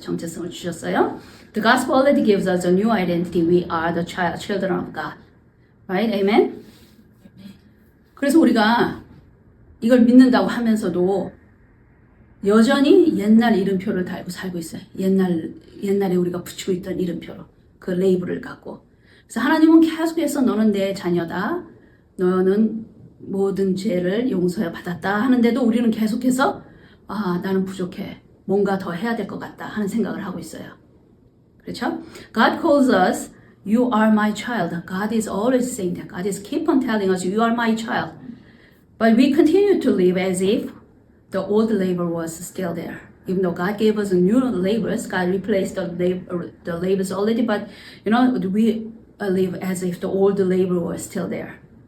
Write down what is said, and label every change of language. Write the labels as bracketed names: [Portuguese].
[Korean] 정체성을 주셨어요. [English] The gospel already gives us a new identity. We are the children of God. Right? Amen? [Korean] 그래서 우리가 이걸 믿는다고 하면서도 여전히 옛날 이름표를 달고 살고 있어요. 옛날에 우리가 붙이고 있던 이름표로. 그 레이블을 갖고. 그래서 하나님은 계속해서 너는 내 자녀다. 너는 모든 죄를 용서해 받았다 하는데도 우리는 계속해서 나는 부족해. 뭔가 더 해야 될 것 같다 하는 생각을 하고 있어요. 그렇죠? [English] God calls us, you are my child. God is always saying that. God is keep on telling us, you are my child. But we continue to live as if the old label was still there. Even though God gave us new labels, God replaced the labels already, but we live as if the old label was still there.